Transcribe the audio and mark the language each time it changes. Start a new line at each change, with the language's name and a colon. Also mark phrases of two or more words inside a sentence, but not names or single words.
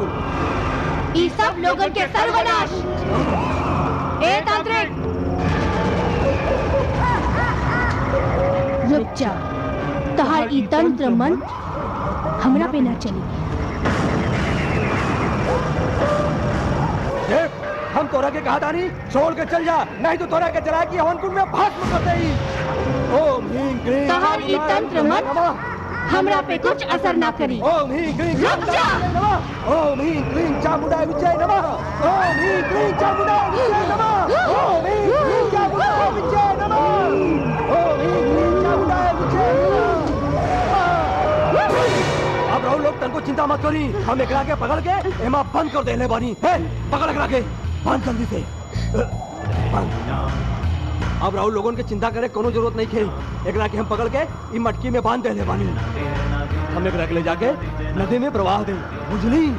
Bhojpuri: ई सब लोगन के सर्वनाश। ए तांत्रिक, रुक जा। तहार ई तंत्र मंत्र हमरा पे ना चली। देख, हम तोरा के कहा तानी छोड़ के चल जा, नहीं तो तोरा के जला के हवन कुंड में भस्म कर देही।
Sanskrit: ओम ह्रीं क्लीं
Bhojpuri: तहार ई तंत्र मंत्र हमरा पे कुछ असर ना करी।
Sanskrit: ओम ह्रीं क्लीं
Bhojpuri: रुक जा।
Sanskrit: ओम ह्रीं क्लीं चामुंडाय विच्चे नमः। ओम ह्रीं क्लीं चामुंडाय विच्चे नमः। ओम ह्रीं क्लीं चामुंडाय विच्चे नमः। ओम ह्रीं क्लीं चामुंडाय विच्चे नमः।
Bhojpuri: अब राहुल लोग तनको चिंता मत करी, हम एकरा के पकड़ के एमा बंद कर देले बानी। हे पकड़ एकरा के, बंद जल्दी से बंद। अब राहुल लोगों के चिंता करे कोनो जरूरत नहीं खे। एकरा के हम पकड़ के ई मटकी में बांध देले बानी। हम एकरा के ले जाके नदी में प्रवाह दे, बुझली?